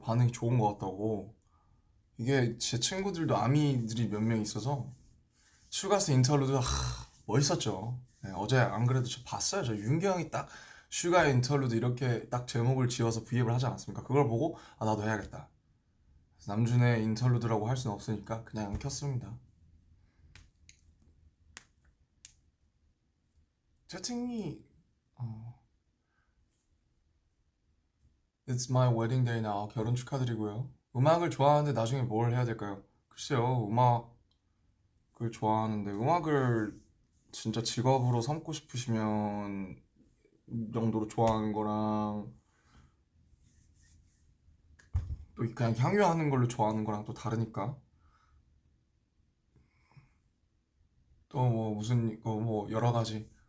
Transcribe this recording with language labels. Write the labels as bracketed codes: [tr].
[ko] 반응이 좋은 것 같다고. 이게 제 친구들도 아미들이 몇 명 있어서 슈가스 인터루드 멋있었죠. 네, 어제 안 그래도 저 봤어요. 저 윤경이 딱 슈가 인터루드 이렇게 딱 제목을 지어서 브이앱을 하지 않았습니까? 그걸 보고 아 나도 해야겠다. 남준의 인터루드라고 할 수는 없으니까 그냥 켰습니다. [en] 채팅이 It's my wedding day now. [ko] 결혼 축하드리고요. 음악을 좋아하는데 나중에 뭘 해야 될까요? 글쎄요, 음악을 좋아하는데 음악을 진짜 직업으로 삼고 싶으시면 정도로 좋아하는 거랑 또 그냥 향유하는 걸로 좋아하는 거랑 또 다르니까 또 뭐 무슨 뭐 여러 가지